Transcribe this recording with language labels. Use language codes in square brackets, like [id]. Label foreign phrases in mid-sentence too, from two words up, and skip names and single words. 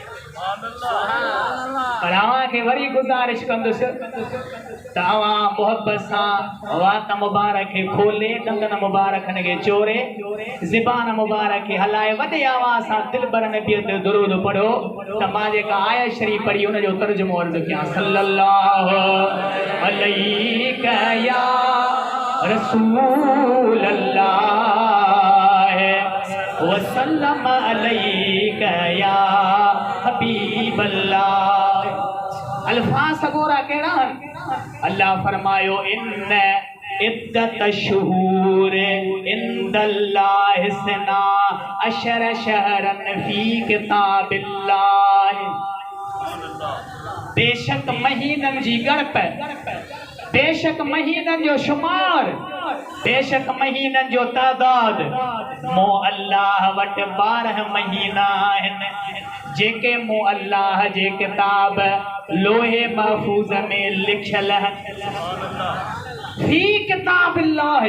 [sd] पर अव्हांखे वरी गुज़ारिश कंदुसि त अव्हां मुहब्बत सां वात मुबारक खे खोले दंदन मुबारकनि खे चोरे ज़बान मुबारक खे हलाए वॾे आवाज़ सां दिलबर नबीअ ते दुरूद पढ़ो त मां जेका आयत शरीफ़ पढ़ी उन जो तर्जुमो अर्ज़ कयां। [ar] صلى الله عليك يا رسول الله وسلم عليك يا حبيب الله. [sd] अल्फाज़ सगोरा कहिड़ा आहिनि? [ar] अल्लाह फरमायो إن عدة الشهور عند الله اثنا عشر شهرا في كتاب الله. [sd] बेशक महीननि जी ॻणप, बेशक महीननि जो शुमार, बेशक महीननि जो तादाद मो अल्लाह वटि 12 महीना आहिनि जेके मो अल्लाह जे किताब लोहे महफूज़ में लिखियल [ar] في كتاب الله.